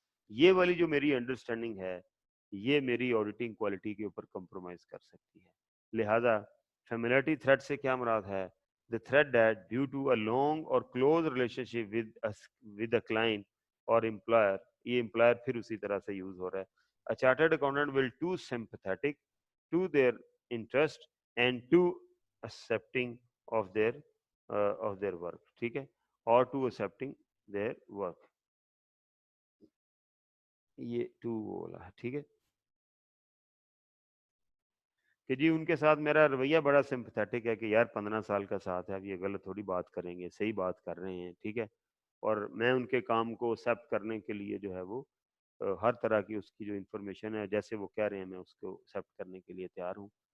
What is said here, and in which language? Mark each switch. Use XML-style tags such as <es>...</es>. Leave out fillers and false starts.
<ur>یہ والی جو میری انڈرسٹینڈنگ ہے یہ میری آڈیٹنگ کوالٹی کے اوپر کمپرومائز کر سکتی ہے. لہذا فیملیرٹی تھریٹ سے کیا مراد ہے؟</ur> <en>the threat that due to a long or close relationship with a client or employer،</en> <ur>یہ employer پھر اسی طرح سے یوز ہو رہا ہے.</ur> <en>a chartered accountant will too sympathetic to their interest and too accepting of their work.</en> <ur>ٹھیک ہے،</ur> <en>or to accepting their work.</en> <ur>یہ ٹو بولا ہے. ٹھیک ہے کہ جی ان کے ساتھ میرا رویہ بڑا سمپتھیٹک ہے کہ یار 15 سال کا ساتھ ہے، اب یہ غلط تھوڑی بات کریں گے، صحیح بات کر رہے ہیں. ٹھیک ہے، اور میں ان کے کام کو ایکسیپٹ کرنے کے لیے جو ہے وہ ہر طرح کی اس کی جو انفارمیشن ہے جیسے وہ کہہ رہے ہیں میں اس کو ایکسیپٹ کرنے کے لیے تیار ہوں.</ur>